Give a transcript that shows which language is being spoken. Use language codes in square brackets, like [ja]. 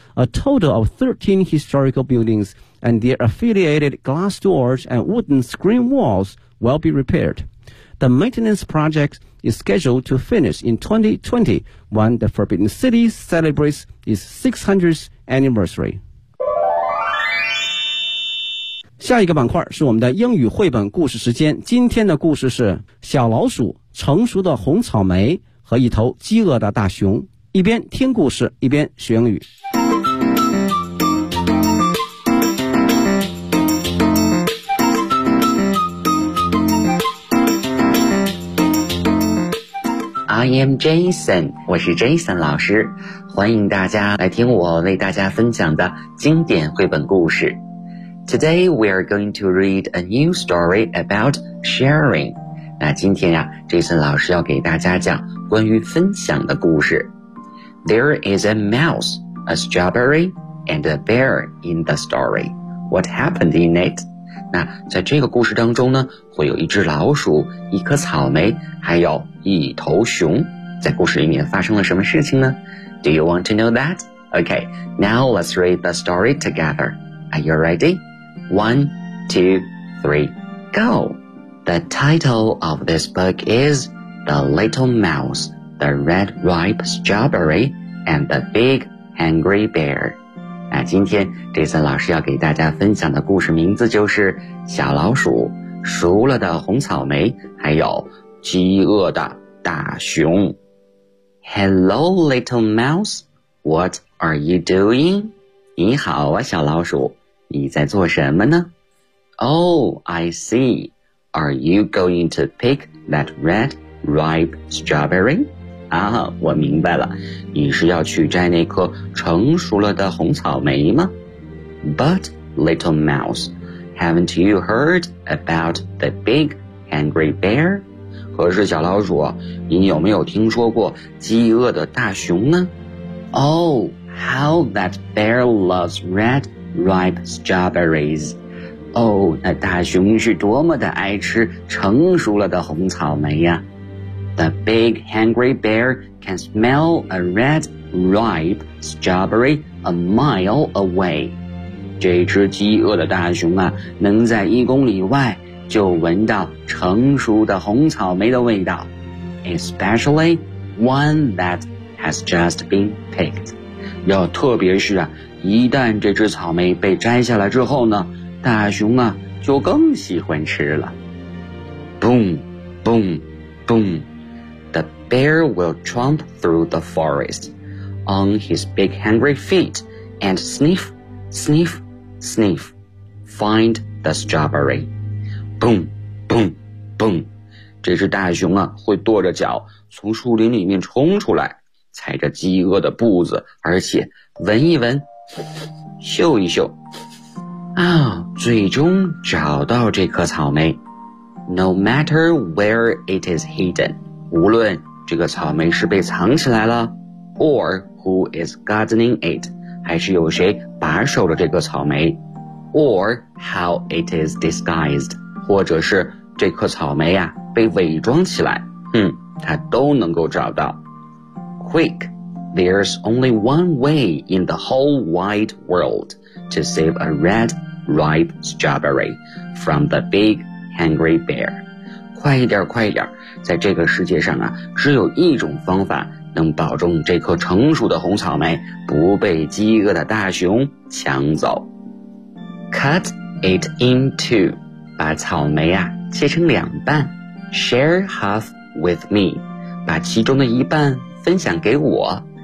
[en] A total of 13 historical buildings and their affiliated glass doors and wooden screen walls will be repaired. The maintenance project is scheduled to finish in 2020 when the Forbidden City celebrates its 600th anniversary. [zh] 下一个板块是我们的英语绘本故事时间。今天的故事是小老鼠、成熟的红草莓和一头饥饿的大熊。一边听故事，一边学英语。 [en] I am Jason, [zh] 我是 Jason 老师，欢迎大家来听我为大家分享的经典绘本故事。 [en] Today, we are going to read a new story about sharing. [zh] 那今天呀、啊、Jason 老师要给大家讲关于分享的故事。 [en] There is a mouse, a strawberry, and a bear in the story. What happened in it? [zh] 那在这个故事当中呢，会有一只老鼠、一颗草莓，还有一头熊。在故事里面发生了什么事情呢？ [en] Do you want to know that? Okay, now let's read the story together. Are you ready? One, two, three, go! The title of this book is The Little Mouse, The Red Ripe Strawberry, and The Big Hungry Bear. [zh] 那今天 Jason 老师要给大家分享的故事名字就是小老鼠、熟了的红草莓、还有饥饿的大熊。 [en] Hello, Little Mouse, what are you doing? [zh] 你好啊，小老鼠。你在做什么呢? [en] Oh, I see. Are you going to pick that red ripe strawberry? [zh] 啊，我明白了。你是要去摘那颗成熟了的红草莓吗? [en] But, little mouse, haven't you heard about the big hungry bear? [zh] 可是小老鼠，你有没有听说过饥饿的大熊呢? [en] Oh, how that bear loves red,Ripe strawberries. [zh] Oh, 那大熊是多么的爱吃成熟了的红草莓呀。 [en] The big hungry bear can smell a red ripe strawberry a mile away. [zh] 这只饥饿的大熊啊，能在一公里外就闻到成熟的红草莓的味道。 [en] Especially one that has just been picked. [zh] 要特别是啊一旦这只草莓被摘下来之后呢，大熊啊就更喜欢吃了。 [en] Boom, boom, boom. The bear will tromp through the forest on his big hungry feet and sniff, sniff, sniff, find the strawberry. Boom, boom, boom. [zh] 这只大熊啊会跺着脚从树林里面冲出来，踩着饥饿的步子，而且闻一闻，嗅一嗅，啊，最终找到这颗草莓。 [en] No matter where it is hidden, [zh] 无论这个草莓是被藏起来了 [en] or who is gardening it, [zh] 还是有谁把守着这颗草莓 [en] or how it is disguised, [zh] 或者是这颗草莓啊被伪装起来，它都能够找到。 [en] Quick! There's only one way in the whole wide world to save a red ripe strawberry from the big hungry bear. [zh] 快一点，快一点，在这个世界上啊，只有一种方法能保证这颗成熟的红草莓不被饥饿的大熊抢走。 [en] Cut it in two， [zh] 把草莓啊切成两半。 [en] Share half with me， [zh] 把其中的一半分享给我。